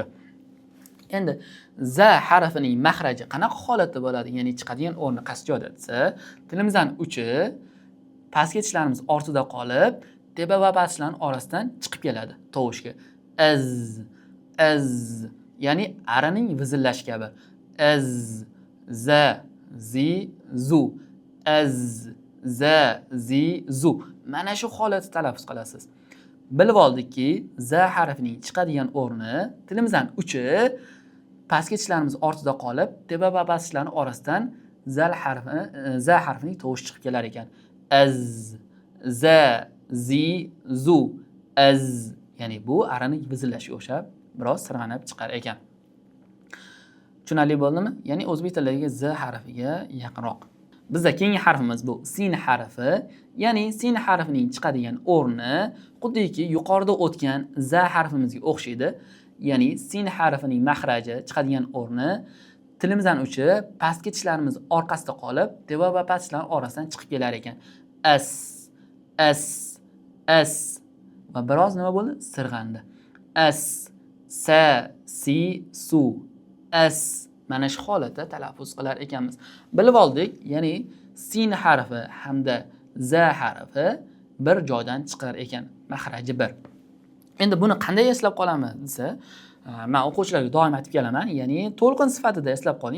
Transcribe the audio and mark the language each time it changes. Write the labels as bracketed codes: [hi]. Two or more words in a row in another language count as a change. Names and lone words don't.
[uz] Endi za harfining mahraji qanaqa holatda bo'ladi? Ya'ni chiqadigan o'rni qaysi joyda desa, tilimizning uchi pastki tishlarimiz ortida qolib, tepa va past tishlarning orasidan chiqib keladi tovushga. Az, ya'ni arining vizillash kabi. [ar] Az, za, zi, zu. Az, za, zi, zu. [uz] Mana shu holatda talaffuz qilasiz. Bilib oldikki, za harfining chiqadigan o'rni tilimizning uchi pastki tishlarimiz ortida qolib, tepa va past tishlarning orasidan za harfining tovushi chiqib kelar ekan. [ar] Az, za, zi, zu. Az. [uz] Ya'ni bu arining vizillashiga o'xshab biroz sirg'anib chiqar ekan. Tushunarli bo'ldimi? Ya'ni o'zbek tilidagi z harfiga yaqinroq. Bizda keyingi harfimiz bu sin harfi. Ya'ni sin harfining chiqadigan o'rni xuddiki yuqorida o'tgan z harfimizga o'xshaydi. Ya'ni sin harfining mahraji chiqadigan o'rni tilimizdan uchi pastki tishlarimiz orqasida qolib, tepa va past tishlar orasidan chiqib kelar ekan. As. Va biroz nima bo'ldi? Sirg'andi. [ar] As, sa, si, su. As. [uz] Mana shu holatda talaffuz qilar ekanmiz. Bilib oldik, ya'ni sin harfi hamda za harfi bir joydan chiqar ekan, mahraji bir. Endi buni qanday eslab qolamiz desa, men o'quvchilarga doim aytib kelaman, ya'ni to'lqin sifatida eslab qoling.